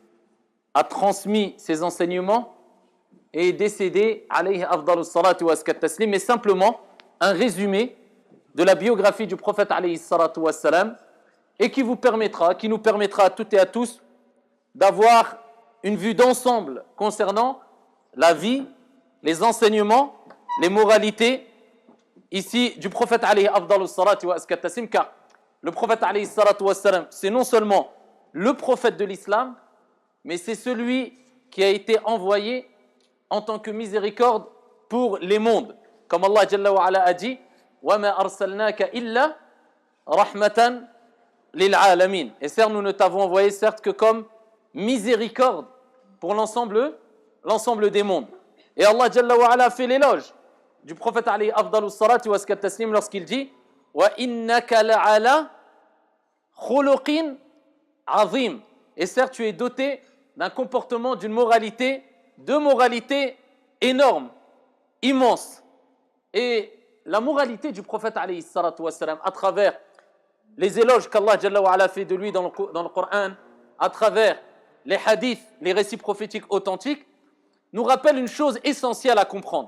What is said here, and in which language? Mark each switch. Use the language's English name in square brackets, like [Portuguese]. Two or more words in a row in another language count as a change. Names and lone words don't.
[French] a transmis ses enseignements et est décédé [Arabic] عليه أفضل الصلاة وأزكى التسليم, [French] mais simplement un résumé de la biographie du prophète [Arabic] عليه الصلاة والسلام [French] et qui nous permettra à toutes et à tous d'avoir une vue d'ensemble concernant la vie, les enseignements, les moralités ici du prophète [Arabic] عليه أفضل الصلاة وأزكى التسليم, [French] car le prophète [Arabic] عليه الصلاة والسلام, [French] c'est non seulement le prophète de l'islam, mais c'est celui qui a été envoyé en tant que miséricorde pour les mondes. Comme Allah [Arabic] جل وعلا [French] a dit [Arabic] وما أرسلناك إلا رحمة للعالمين. [French] Et certes, nous ne t'avons envoyé certes que comme miséricorde pour l'ensemble des mondes. Et Allah [Arabic] جل وعلا [French] fait l'éloge du prophète [Arabic] عليه أفضل الصلاة وأزكى التسليم [French] lorsqu'il dit [Arabic] وإنك لعلى خلق عظيم. [French] Et certes, tu es doté d'un comportement, d'une moralité, de moralité énorme, immense. Et la moralité du prophète [Arabic] عليه الصلاة والسلام, [French] à travers les éloges qu'Allah [Arabic] جل وعلا [French] fait de lui dans le Coran, à travers les hadiths, les récits prophétiques authentiques, nous rappellent une chose essentielle à comprendre.